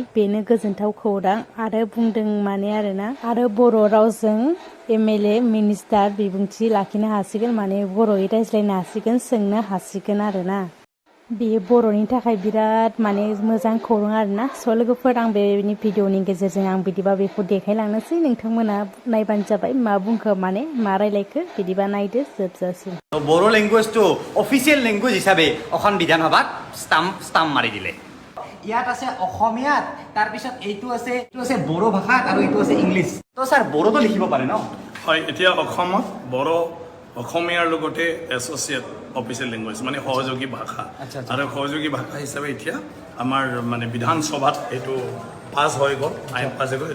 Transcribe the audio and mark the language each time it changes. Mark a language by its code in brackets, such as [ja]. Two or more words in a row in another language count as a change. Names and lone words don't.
[brx] बेनो गोजोनथाव खौरां आरो बुंदों आरोना, आरो बर' रावजों [en] MLA minister [brx] बिबुंथि लाखिनो हासिगोन, बर'यै रायज्लायनो हासिगोन, सोंनो हासिगोन आरोना। बेयो बर'नि थाखाय बिराद मोजां खौरां आरोना। स' लोगोफोर आं बेनि भिडिअनि गेजेरजों आं बिदिबा बेखौ देखायलांनोसै, नोंथांमोना नायबानो जाबाय। मा बुंखो मा रायलायखो, बिदिबा नायदो जोबजासिम। [as] বড়ো লেংগুৱেজটো [en] official language [as] হিচাপে অসম বিধান সভাত ষ্টাম্প মাৰি দিলে। ইয়াত আছে অসমীয়াত, তাৰপিছত এইটো আছে বড়ো ভাষাত, আৰু এইটো আছে ইংলিছ। তো ছাৰ বড়োটো লিখিব পাৰে ন? হয়, এতিয়া অসমত বড়ো অসমীয়াৰ লগতে [en] associate official language [as] সহযোগী ভাষা, আৰু সহযোগী ভাষা হিচাপে এতিয়া আমাৰ বিধানসভাত এইটো পাছ হৈ গ'ল, আইন পাছ হৈ গ'ল।